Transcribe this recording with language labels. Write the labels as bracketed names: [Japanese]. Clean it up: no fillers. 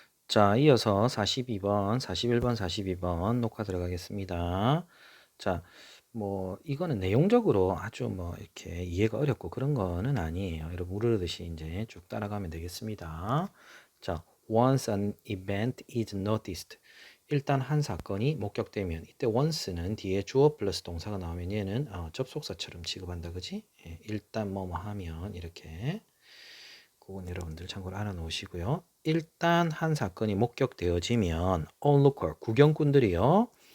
[Korean] 자, 이어서 42번, 41번, 42번 녹화 들어가겠습니다. 자, 이거는 내용적으로 아주 이렇게 이해가 어렵고 그런 거는 아니에요. 여러분, 우르르듯이 이제 쭉 따라가면 되겠습니다. [English] 자, once an event is noticed. [Korean] 일단 한 사건이 목격되면, 이때 once는 뒤에 주어 플러스 동사가 나오면 얘는 접속사처럼 취급한다, 그지? 예, 일단 뭐뭐 하면, 이렇게. 그건 여러분들 참고로 알아놓으시고요. 일단 한 사건이 목격되어지면 onlooker, 구경꾼들이요.